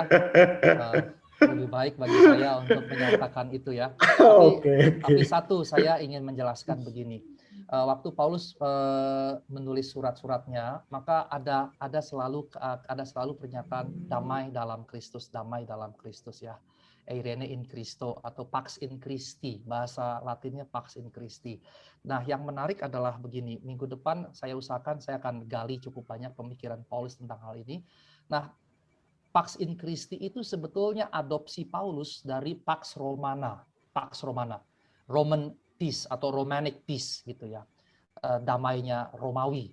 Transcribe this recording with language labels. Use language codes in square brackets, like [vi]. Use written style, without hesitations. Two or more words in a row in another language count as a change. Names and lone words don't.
[id] Lebih baik bagi saya untuk menyatakan itu ya. Tapi satu, saya ingin menjelaskan begini. Waktu Paulus menulis surat-suratnya, maka ada selalu pernyataan damai dalam Kristus ya. [la] Eirene in Christo [id] atau [la] Pax in Christi, [id] bahasa Latinnya [la] Pax in Christi. [id] Nah, yang menarik adalah begini, minggu depan saya usahakan saya akan gali cukup banyak pemikiran Paulus tentang hal ini. Nah, [la] Pax in Christi [id] itu sebetulnya adopsi Paulus dari Pax Romana, [en] Roman peace [id] atau [en] Romanic peace [id] gitu ya, damainya Romawi.